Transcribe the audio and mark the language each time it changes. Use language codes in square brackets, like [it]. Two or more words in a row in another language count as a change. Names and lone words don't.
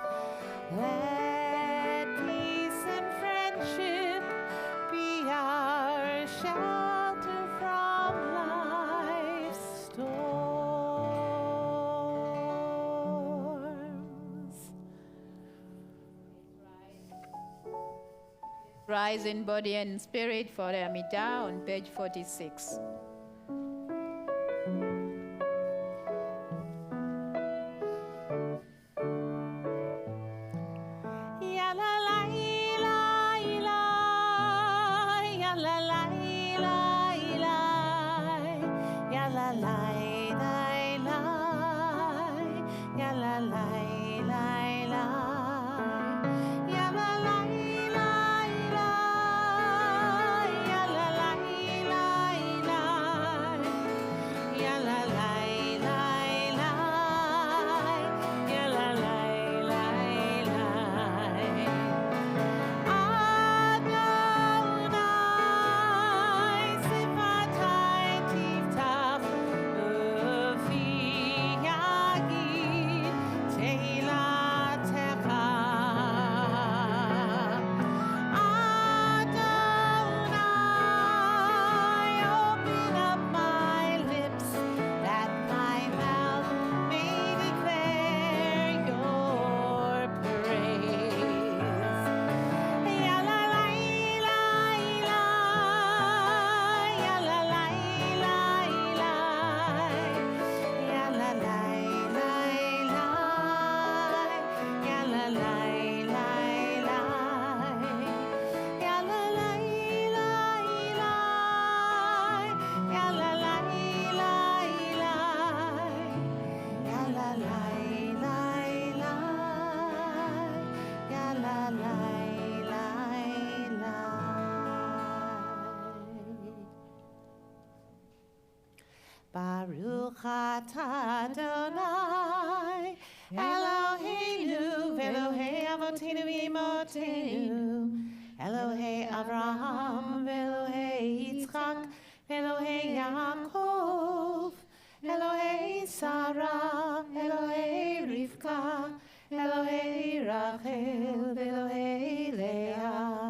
[en] Let peace and friendship be our shelter from life's storms. Rise in body and spirit for the Amidah on page 46. Ya la la ila ila, ya la la ila ila, ya la la ila ila, ya la la ila ila, ya la la ila ila, ya la la ila ila, ya la la ila ila, ya la la ila ila. [he] אדני שפתי תפתח ופי יגיד תהלתך. Adonai, [en] open up my lips that my mouth may declare your praise. Ya la la ila ila, ya la la ila ila, ya la la ila ila, ya la la ila ila, ya la la ila ila, ya la la ila ila, ya la la ila ila, ya la la ila ila. [he] ברוך אתה אדני אלהינו ואלהי אבותינו ואמותינו, אלהי אברהם ואלהי יצחק ואלהי יעקב, אלהי שרה, אלהי רבקה, אלהי רחל ואלהי לאה.